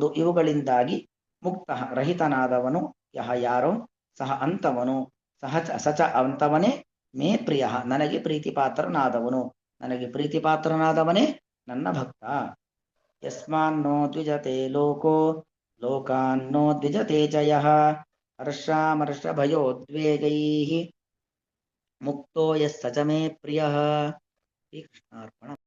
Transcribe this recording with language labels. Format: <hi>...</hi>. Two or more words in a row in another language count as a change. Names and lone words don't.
<kn>ಇವುಗಳಿಂದಾಗಿ ಮುಕ್ತ ರಹಿತನಾದವನು ಯಹ ಯಾರೋ ಸಹ ಅಂತವನು ಸಚ ಅಂತವನೇ</kn> <sa>ಮೇ ಪ್ರಿಯ</sa> <kn>ನನಗೆ ಪ್ರೀತಿಪಾತ್ರನಾದವನು, ನನಗೆ ಪ್ರೀತಿಪಾತ್ರನಾದವನೇ ನನ್ನ ಭಕ್ತ.</kn> <sa>ಯಸ್ಮಾನ್ನೋ ದ್ವಿಜತೆ ಲೋಕೋ ಲೋಕಾನ್ನೋ ದ್ವಿಜತೆ ಚ ಯಃ ಹರ್ಷಾಮರ್ಷ ಭಯೋದ್ವೇಗೈಃ ಮುಕ್ತೋ ಯಸ್ ಸ ಚ ಮೇ ಪ್ರಿಯಃ. ಶ್ರೀಕೃಷ್ಣಾರ್ಪಣ.</sa>